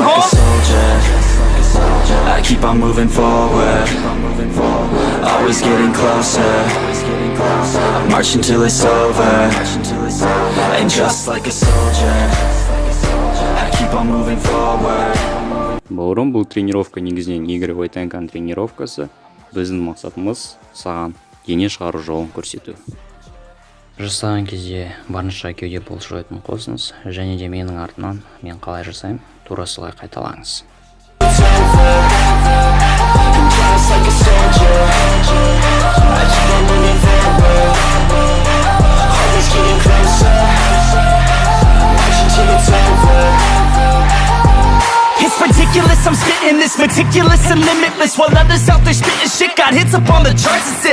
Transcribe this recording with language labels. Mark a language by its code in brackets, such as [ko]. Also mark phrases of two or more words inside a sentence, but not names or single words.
[en] like huh? a soldier, I keep on moving forward, always getting closer, I march until it's over, and just like a soldier, I keep on moving forward. [kk] Бауырым, бұл тренировка негізінен игровой тенкан тренировкасы. Біздің мақсатымыз саған дене шығару жолын көрсету. Жасаған кезде барынша кеуде бұлшықетін қосыңыз, және де менің артынан мен қалай жасаймын, тура солай қайталаңыз. [en] Just like a soldier, I keep on moving forward, always getting closer, march until it's over. It's ridiculous, I'm spitting this meticulous and limitless, while others out there spitting shit got hits up on the charts and shit.